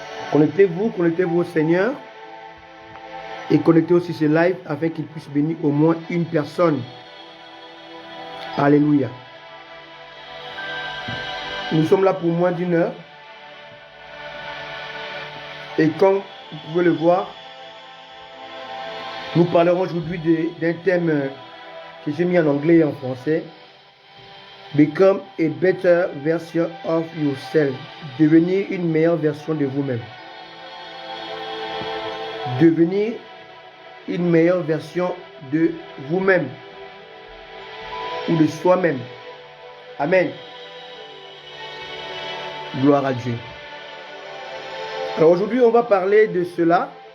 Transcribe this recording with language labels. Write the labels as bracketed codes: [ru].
[fr] Connectez-vous au Seigneur et connectez aussi ce live afin qu'il puisse bénir au moins une personne. Alléluia. Nous sommes là pour moins d'une heure. Et comme vous pouvez le voir, nous parlerons aujourd'hui d'un thème que j'ai mis en anglais et en français. [en] Become a better version of yourself. [fr] Devenir une meilleure version de vous-même. Devenir une meilleure version de vous-même. Ou de soi-même. Amen. Gloire à Dieu. Alors aujourd'hui, on va parler de cela.